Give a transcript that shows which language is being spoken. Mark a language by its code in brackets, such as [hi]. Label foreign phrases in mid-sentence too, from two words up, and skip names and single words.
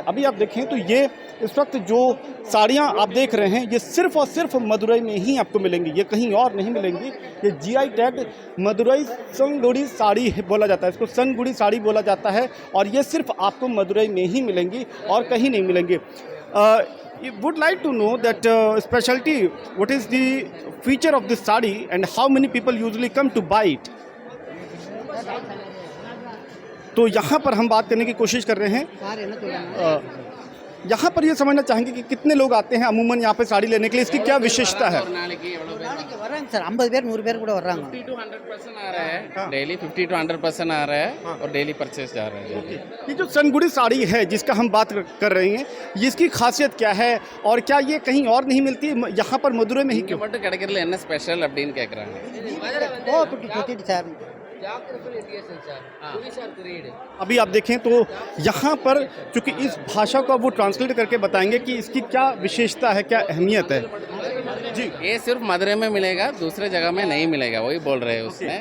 [hi] अभी आप देखें तो ये इस वक्त जो साड़ियाँ आप देख रहे हैं ये सिर्फ और सिर्फ मदुरई में ही आपको मिलेंगी, ये कहीं और नहीं मिलेंगी। ये [en] GI tagged [hi] मदुरई संगुड़ी साड़ी बोला जाता है, इसको संगुड़ी साड़ी बोला जाता है, और ये सिर्फ आपको मदुरई में ही मिलेंगी और कहीं नहीं मिलेंगी। [en] Would like to know that specialty, what is the feature of this sari and how many people usually come to buy it? [hi] तो यहाँ पर हम बात करने की कोशिश कर रहे हैं। यहाँ पर ये समझना चाहेंगे कि कितने लोग आते हैं अमूमन यहाँ पे साड़ी लेने के लिए, इसकी क्या विशेषता है? [ta] सर 50 பேர் 100 பேர் கூட வர்றாங்க। [hi] 50 to 100% आ रहा है, डेली 50 to 100% आ रहा है और [en] daily purchase [hi] जा रहा है। ये जो संगुड़ी साड़ी है जिसका हम बात कर रहे हैं, इसकी खासियत क्या है और क्या ये कहीं और नहीं मिलती, यहाँ पर मदुरई में ही क्यों? [ta] மட்டும் கிடைக்கிறதுல என்ன ஸ்பெஷல் அப்படின்னு கேக்குறாங்க। [hi] अभी आप देखें तो यहाँ पर चूंकि इस भाषा को वो ट्रांसलेट करके बताएंगे कि इसकी क्या विशेषता है, क्या अहमियत है। जी, ये सिर्फ मदुरई में मिलेगा, दूसरे जगह में नहीं मिलेगा, वही बोल रहे हैं उसमें।